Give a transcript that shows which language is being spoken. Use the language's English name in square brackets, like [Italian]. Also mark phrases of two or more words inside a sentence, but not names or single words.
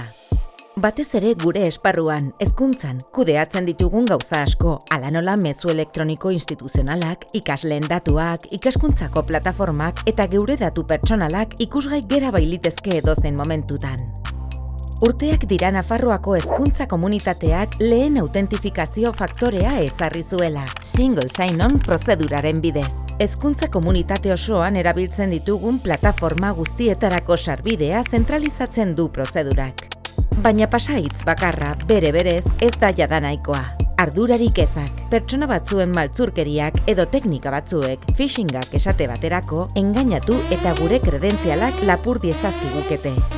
[Basque] Batez ere gure esparruan, hezkuntzan, kudeatzen ditugun gauza asko, hala nola mezu elektroniko instituzionalak, ikasleen datuak, ikaskuntzako plataformak eta geure datu pertsonalak ikusgai gera bailitezke edozein momentutan. Urteak dira Nafarroako hezkuntza komunitateak lehen autentifikazio faktorea ezarri zuela, [English] single sign-on [Basque] prozeduraren bidez. Hezkuntza komunitate osoan erabiltzen ditugun plataforma guztietarako sarbidea zentralizatzen du prozedurak. Baina pasahitz bakarra, bere-berez, ez da jada nahikoa. Ardurarik ezak, pertsona batzuen maltzurkeriak edo teknika batzuek, phishingak esate baterako, engainatu eta gure kredentzialak lapur diezazkigukete.